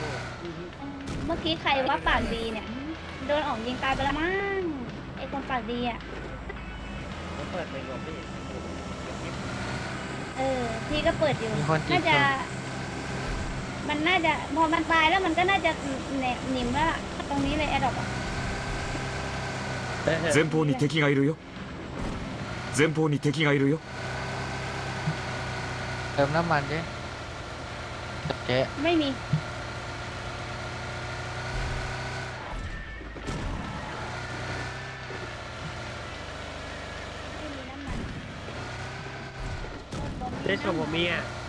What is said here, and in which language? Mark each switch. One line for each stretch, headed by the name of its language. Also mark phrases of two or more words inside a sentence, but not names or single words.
Thai: เมื่อกี้ใครว่าปากดีเนี่ย โดนออกยิงตายไปแล้วมั้งไอคนปากดีอ่ะ ผมเปิดไปรวมพี่ พี่ก็เปิดอยู่ มีคนติ น่า ด จะ มันน่าจะพอมันตายแล้วมันก็น่าจะหนิมแล้วล่ะตรงนี้เลยแอดดอกอ่ะ
Japanese: 前方に敵がいるよ前方に敵がいるよ
Thai: เติมน้ำมันดิเจ๊ ไม่มีไม่มีน้ำมัน เจ๊ชมผมมีอ่ะ